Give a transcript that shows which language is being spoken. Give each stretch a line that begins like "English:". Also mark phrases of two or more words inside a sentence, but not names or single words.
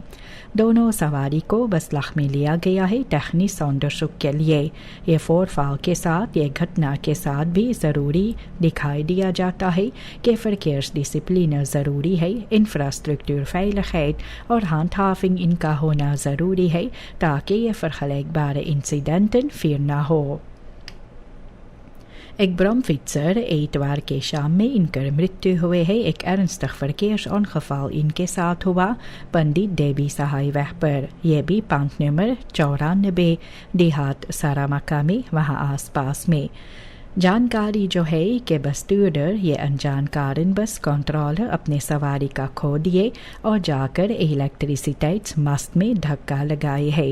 Caribbean Hindustani: दोनों सवारी को बसलाख में लिया गया है
Dutch: technisch onderzoek
Caribbean Hindustani: के लिए। ये फोरफाल के साथ ये घटना के साथ भी ज़रूरी दिखाई दिया जाता है कि verkeersdiscipline ज़रूरी है,
Dutch: infrastructuur veiligheid
Caribbean Hindustani: और handhaving इनका होना ज़रूरी है ताकि ये
Dutch: vergelijkbare incidenten
Caribbean Hindustani: फिर ना हो। एक ब्रॉमफिट्सर एतवार के शाम में इनकर मृत्यु हुए है। एक
Dutch: ernstig verkeersongeval
Caribbean Hindustani: इनके साथ हुआ पंडित देवी सहाय वह पर। यह भी पांच नंबर 94 देहात सारामका में वहाँ आसपास में। जानकारी जो है कि बस्टूडर ये अनजान कारण बस कंट्रोलर अपने सवारी का खो दिए और जाकर इलेक्ट्रिसिटीज मस्त में धक्का लगाए है।